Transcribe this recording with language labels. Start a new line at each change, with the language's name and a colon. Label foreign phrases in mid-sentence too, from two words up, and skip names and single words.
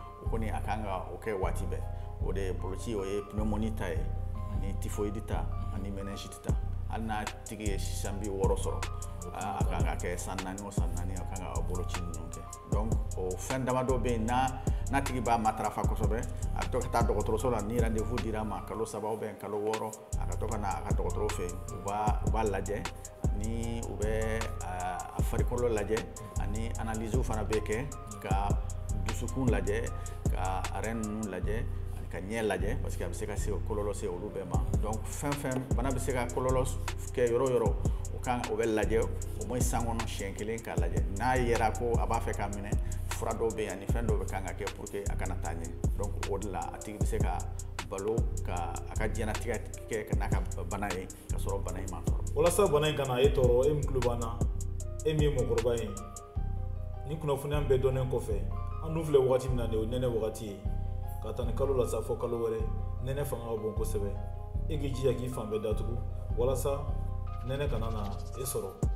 Bambara: koni akanga o kɛ waati bɛɛ o de boloci o ye pneumonie ta ye ani typhoïde ta ani méningite ta hali n'a tigi ye sisan bi 6 sɔrɔ a kan ka kɛ san 4 o san 4 a kan ka boloci ninnu kɛ donc o fɛn damadɔ bɛ yen n'a tigi b'a matarafa kosɛbɛ a bɛ to ka taa dɔgɔtɔrɔso la ni rendez-vous dira ma kalo 3
French: ou bien
Bambara: kalo 6 a ka to ka na a ka dɔgɔtɔrɔ fɛ yen u b'a lajɛ ni u bɛ a farikolo lajɛ ani analyse fana bɛ kɛ ka dusukun lajɛ ka rein ninnu lajɛ ka ɲɛ lajɛ
French: parce que
Bambara: a bɛ se ka se kɔlɔlɔ se olu bɛɛ ma donc fɛn bana bɛ se ka kɔlɔlɔ kɛ yɔrɔ yɔrɔ o bɛ lajɛ
French: au moins
Bambara: san kɔnɔ siɲɛ kelen k'a lajɛ n'a yera ko a b'a fɛ k'a minɛ fura dɔw bɛ yen ani fɛn dɔw bɛ kan ka kɛ
French: pour que
Bambara: a kana taa ɲɛ donc o de la a tigi bɛ se ka balo ka a ka diɲɛnatigɛ kɛ ka n'a ka bana ye ka sɔrɔ bana in ma sɔrɔ. Walasa bana in kana e tɔɔrɔ e min tulo b'an na e min ye mɔgɔkɔrɔba ye ni kunnafoniya bɛɛ dɔnnen kɔfɛ an dun filɛ wagati min na de o nɛnɛ wagati ye ka taa ni kalo la sa fɔ kalo wɛrɛ nɛnɛ fanga ka bon kosɛbɛ e k'i jija k'i fan bɛɛ datugu walasa nɛnɛ kana na e sɔrɔ